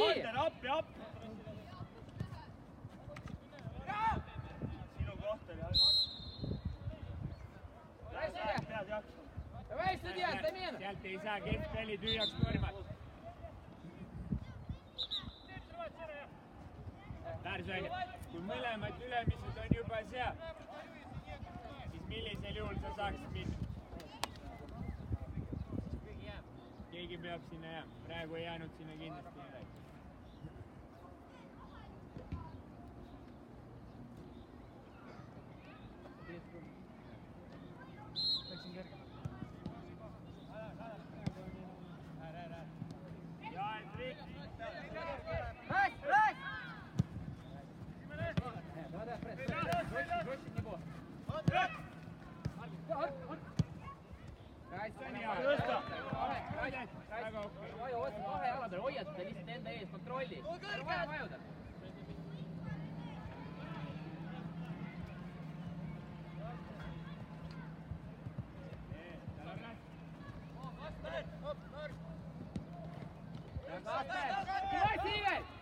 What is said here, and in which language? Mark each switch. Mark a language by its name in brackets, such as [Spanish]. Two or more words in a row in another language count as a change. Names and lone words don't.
[Estonian] Appi. Sinu koht oli [Russian] Давай, судья, замена! [Estonian] Sealt ei saa keskpalli tühjaks tormata. Tarzan, kui mõlemad ülemised on juba seal, siis millisel juhul sa saaksid minna? Keegi peab sinna jääma. Praegu ei jäänud sinna kindlasti midagi. Ja, Hendrik. [Russian] Раз! Давай, пресс, жестче в него. [Estonian] Kahe jala peal hoiad seda lihtsalt enda ees, kontrolli. Vaja vajuda. Kivasi, Igor!